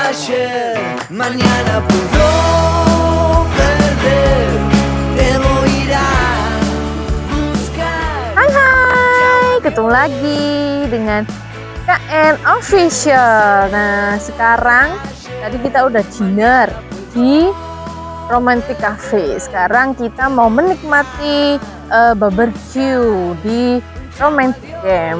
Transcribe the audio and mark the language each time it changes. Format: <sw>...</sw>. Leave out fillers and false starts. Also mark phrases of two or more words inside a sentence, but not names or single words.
<es>ayer, mañana puedo perder. Debo ir a buscar.</es> <id>Hai, ketemu lagi dengan KN Official. Nah, sekarang tadi kita udah dinner di Romantic Cafe. Sekarang kita mau menikmati barbecue di Romantic Camp.</id>